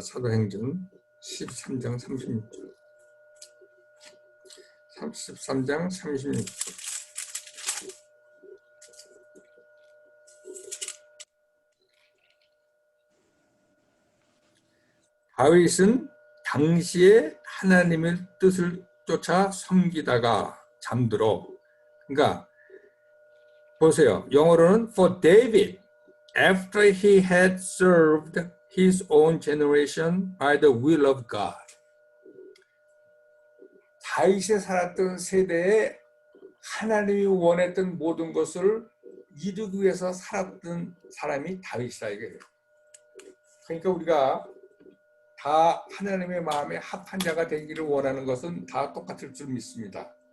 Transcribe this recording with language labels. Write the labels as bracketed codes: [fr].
[ko] 사도행전 13장 36절 13장 36절 다윗은 당시에 하나님의 뜻을 쫓아 섬기다가 잠들어 그러니까 보세요. 영어로는 [en] for David, after he had served his own generation by the will of God. [ko] 다윗이 살았던 세대에 하나님이 원했던 모든 것을 이루기 위해서 살았던 사람이 다윗이다 이거예요. 그러니까 우리가 다 하나님의 마음에 합한 자가 되기를 원하는 것은 다 똑같을 줄 믿습니다.